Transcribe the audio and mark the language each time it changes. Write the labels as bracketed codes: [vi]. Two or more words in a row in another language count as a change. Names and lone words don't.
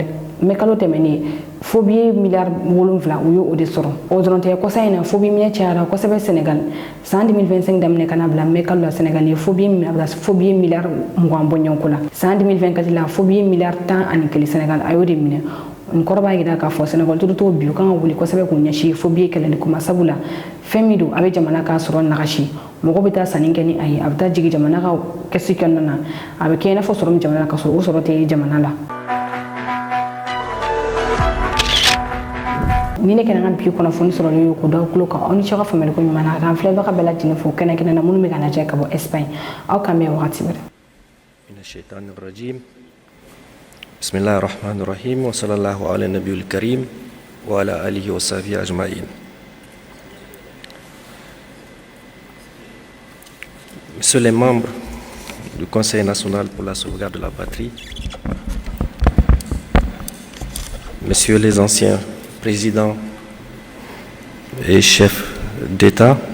[bm] mɛ kalo tɛmɛnen fobili miliyari 7 u y'o de sɔrɔ o dɔrɔn tɛ kɔsa in na fobili minɛ cayara kosɛbɛ Senegal san 2025 daminɛ ka na bila mɛ kalo la Senegal ye fobili miliyari 20 bɔɲɔgɔnko la san 2024 la fobili miliyari 11 Senegal a y'o de minɛ n kɔrɔ b'a yira k'a fɔ Senegal turu to bi u kan ka wuli kosɛbɛ k'u ɲɛsin fobili kɛlɛli kuma sabula fɛn min don a bɛ jamana ka sɔrɔ nagasi mɔgɔ bɛ taa sanni kɛ ni a ye a bɛ taa jigin jamana ka kɛsi kɔnɔna na a bɛ kɛ i n'a fɔ sɔrɔ min jamana ka sɔrɔ o sɔrɔ tɛ jamana la ni ne kɛra n ka bi kunnafoni sɔrɔlen ye k'o da aw tulo kan aw ni ce ka faamuyali ko ɲuman na k'an filɛbaga bɛɛ lajɛlen fo kɛnɛ na minnu bɛ ka lajɛ ka bɔ Espagne aw k'an bɛn wagati wɛrɛ [ar] بسم الله الرحمن الرحيم وصلى الله على النبي الكريم وعلى آله وصحبه أجمعين. [fr] Messieurs les membres du Conseil national pour la sauvegarde de la patrie, messieurs les anciens présidents et chefs d'État,